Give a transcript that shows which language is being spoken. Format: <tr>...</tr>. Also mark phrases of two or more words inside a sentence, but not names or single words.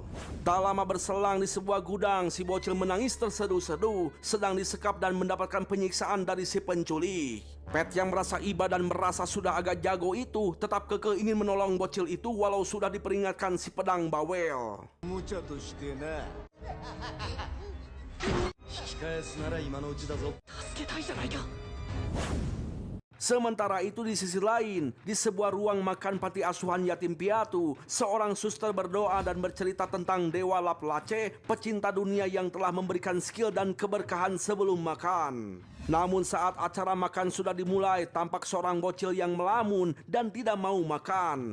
<id>Tak lama berselang di sebuah gudang, si bocil menangis terseduh-seduh, sedang disekap dan mendapatkan penyiksaan dari si penculik. Pet yang merasa iba dan merasa sudah agak jago itu tetap kekeh ingin menolong bocil itu walau sudah diperingatkan si pedang bawel.</id> <ja>引き返すなら今のうちだぞ。</ja> <id>Sementara itu di sisi lain, di sebuah ruang makan panti asuhan yatim piatu, seorang suster berdoa dan bercerita tentang Dewa Laplace, pecinta dunia yang telah memberikan skill dan keberkahan sebelum makan. Namun saat acara makan sudah dimulai, tampak seorang bocil yang melamun dan tidak mau makan.</id>